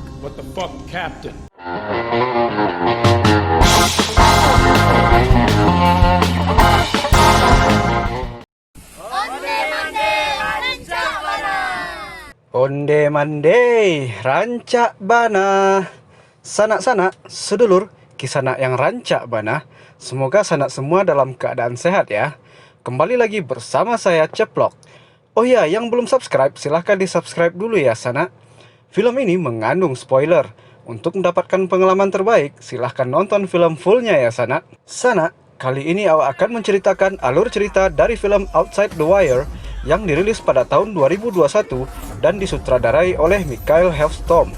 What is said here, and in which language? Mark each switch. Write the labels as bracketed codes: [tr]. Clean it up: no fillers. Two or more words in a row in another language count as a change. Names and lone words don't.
[en] What the fuck, Captain? [min] Onde mandai, rancak bana. [id] Sanak-sanak, sedulur, kisanak yang [min] rancak bana. [id] Semoga sanak semua dalam keadaan sehat ya. Kembali lagi bersama saya Ceplok. Oh ya, yang belum subscribe, silahkan di subscribe dulu ya sanak. Film ini mengandung spoiler. Untuk mendapatkan pengalaman terbaik, silahkan nonton film fullnya ya sanak. Sanak, kali ini awak akan menceritakan alur cerita dari film Outside the Wire yang dirilis pada tahun 2021 dan disutradarai oleh Michael Helfstorm.